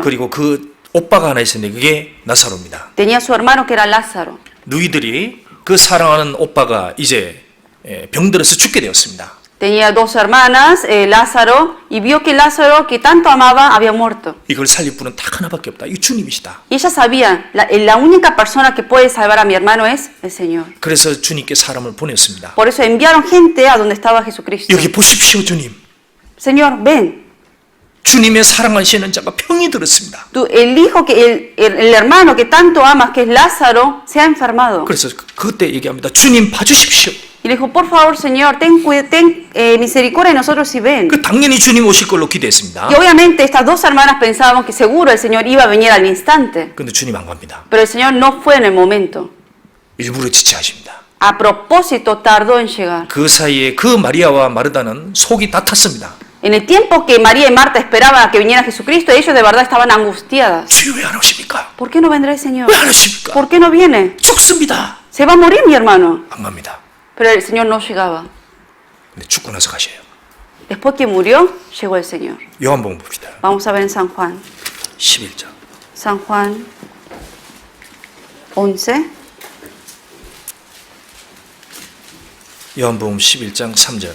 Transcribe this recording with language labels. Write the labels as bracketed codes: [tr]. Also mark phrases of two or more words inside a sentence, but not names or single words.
[ko] 그리고 그 오빠가 하나 있었는데 그게 나사로입니다. [es] Tenía su hermano que era Lázaro. [ko] 누이들이 그 사랑하는 오빠가 이제 병들어서 죽게 되었습니다. [es] Tenía dos hermanas, Lázaro, y vio que Lázaro, que tanto amaba, había muerto. [ko] 이걸 살릴 분은 딱 하나밖에 없다. 이 주님이시다. [es] Y ella sabía, la única persona que puede salvar a mi hermano es el Señor. [ko] 그래서 주님께 사람을 보냈습니다. [es] Por eso enviaron gente a donde estaba Jesucristo. [ko] 여기 보십시오, 주님. [es] Señor, ven. [ko] 주님의 사랑하시는 자가 병이 들었습니다. [es] El hijo, el hermano que tanto amas, que es Lázaro, se ha enfermado. [ko] 그래서 그때 얘기합니다. 주님 봐주십시오. [es] Y le dijo, por favor, Señor, ten misericordia de nosotros y ven. [ko] 그 당연히 주님 오실 걸로 기대했습니다. [es] Y obviamente estas dos hermanas pensaban que seguro el Señor iba a venir al instante. [ko] 근데 주님 안 갑니다. [es] Pero el Señor no fue en el momento. [ko] 일부러 지체하십니다. [es] A propósito tardó en llegar. [ko] 그 사이에 그 마리아와 마르다는 속이 다 탔습니다. [es] En el tiempo que María y Marta esperaban a que viniera Jesucristo, ellos de verdad estaban angustiadas. [ko] 주여 왜 안 오십니까? [es] ¿Por qué no vendrá el Señor? [ko] 왜 안 오십니까? [es] ¿Por qué no viene? [ko] 죽습니다. [es] Se va a morir mi hermano. [ko] 안 갑니다. [es] Pero el Señor no llegaba. [ko] 근데 죽고 나서 가셔요. [es] Después que murió, llegó el Señor. [ko] 요한복음 봅시다. [es] Vamos a ver en San Juan. [ko] 11장. [es] San Juan 11. [ko] 요한복음 11장 3절.